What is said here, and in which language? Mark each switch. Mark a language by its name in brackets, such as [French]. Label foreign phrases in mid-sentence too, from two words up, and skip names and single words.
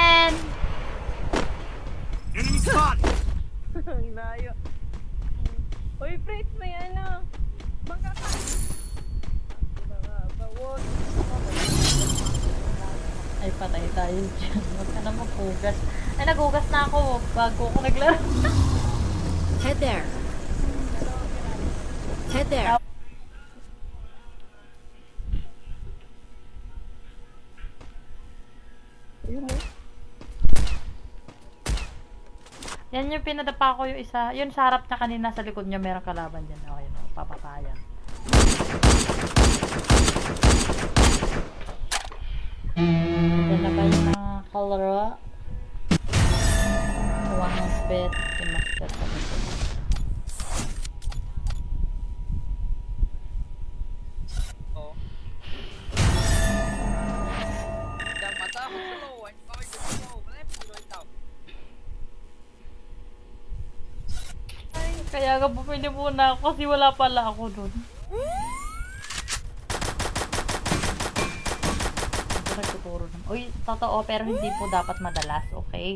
[English] Enemy spotted. [Filipino] Ang layo. Uy, Fritz, may ano. Bangka ka. Bawot. Ay, patay tayo dyan. Huwag ka na maghugas. Ay, naghugas na ako bago ako naglaro. [English] Head there. Head there. [Filipino] Ayun eh. Yan yung pinadapa ko yung isa. Yun sa harap niya kanina, sa likod niya meron kalaban dyan. Okay, no, papatayan. Ito na ba yung mga kalaro? One ng spit. Kimaster sa likod. Oh. [Vietnamese] Đang mata không solo, anh coi được solo, lép rồi tao. [Filipino] Kaya nga bumili muna ako kasi wala pala ako dun. Nagtuturo naman. Uy, totoo, pero hindi po dapat madalas, okay?